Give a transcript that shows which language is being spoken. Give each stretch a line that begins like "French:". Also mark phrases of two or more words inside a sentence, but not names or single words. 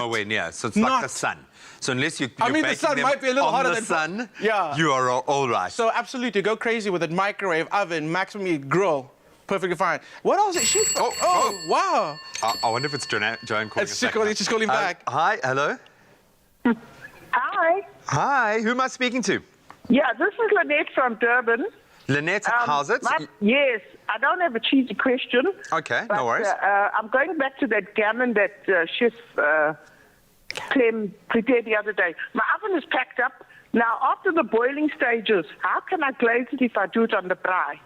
English: Nowhere near. So it's like the sun. So unless you're I mean, the baking sun them might be a little on hotter the than sun, yeah. you are all right. So absolutely, go crazy with it. Microwave, oven, maximum heat, grill. Perfectly fine. What else is she? Oh, wow. I wonder if it's Joanne calling us back. It's just calling back. Hi, hello. Hi. Hi, who am I speaking to? Yeah, this is Lynette from Durban. Lynette, how's it? Yes, I don't have a cheesy question. Okay, but, no worries. I'm going back to that gammon that Chef Clem prepared the other day. My oven is packed up. Now, after the boiling stages, how can I glaze it if I do it on the braai?